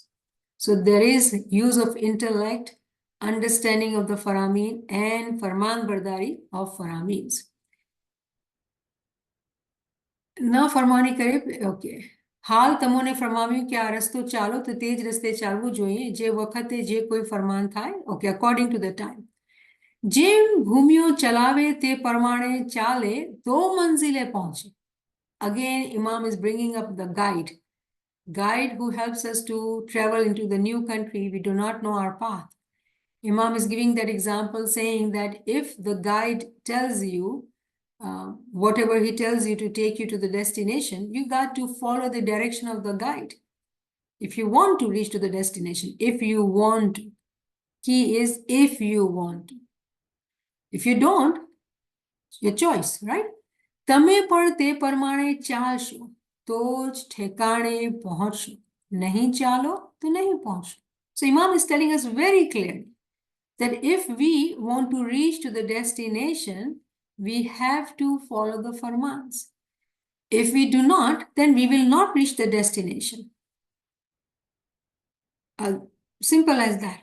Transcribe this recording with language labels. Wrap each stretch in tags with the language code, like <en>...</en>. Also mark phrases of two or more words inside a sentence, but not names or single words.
<en>So there is use of intellect, understanding of the Faramin, and Farman Bardari of Faramins.</en> <gu>ના ફરમાની કરે, okay. હાલ તમોને ફરમાવ્યું કે આ રસ્તો ચાલો તો તે જ રસ્તે ચાલવું જોઈએ જે વખતે જે કોઈ ફરમાન થાય.</gu> <en>Okay, according to the time.</en> <gu>જેમ ભૂમિઓ ચલાવે તે પ્રમાણે ચાલે તો મંઝિલે પહોંચે.</gu> <en>Again, Imam is bringing up the guide. Guide who helps us to travel into the new country. We do not know our path. Imam is giving that example saying that if the guide tells you whatever he tells you to take you to the destination, you got to follow the direction of the guide. If you want to reach to the destination, if you want to. Key is if you want to. If you don't, your choice, right?</en> <gu>તમે પણ તે પ્રમાણે ચાલશો તો જ ઠેકાણે પહોંચશો. નહીં ચાલો તો નહીં પહોંચશો.</gu> <en>So Imam is telling us very clearly that if we want to reach to the destination, we have to follow the farmans. If we do not, then we will not reach the destination. Simple as that.</en>